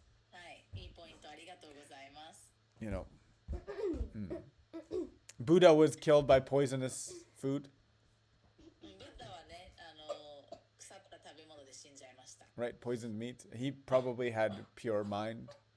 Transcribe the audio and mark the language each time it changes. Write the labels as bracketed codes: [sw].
[ja] はい、いいポイントありがとうございます。 [en] Buddha was killed by poisonous food, [ja] ブッダはね、腐った食べ物で死んじゃいました。 [en] right? Poisoned meat. He probably had pure mind.